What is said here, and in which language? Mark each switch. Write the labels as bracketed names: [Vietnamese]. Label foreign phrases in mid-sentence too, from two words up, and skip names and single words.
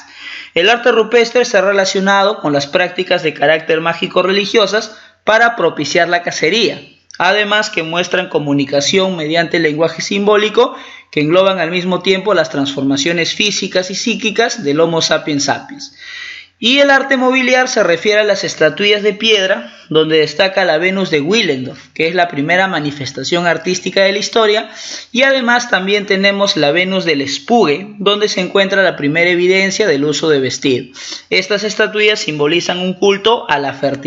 [Spanish] El arte rupestre está relacionado con las prácticas de carácter mágico-religiosas para propiciar la cacería, además que muestran comunicación mediante el lenguaje simbólico que engloban al mismo tiempo las transformaciones físicas y psíquicas del Homo sapiens sapiens. Y el arte mobiliar se refiere a las estatuillas de piedra, donde destaca la Venus de Willendorf, que es la primera manifestación artística de la historia, y además también tenemos la Venus del Spuge, donde se encuentra la primera evidencia del uso de vestido. Estas estatuillas simbolizan un culto a la fertilidad.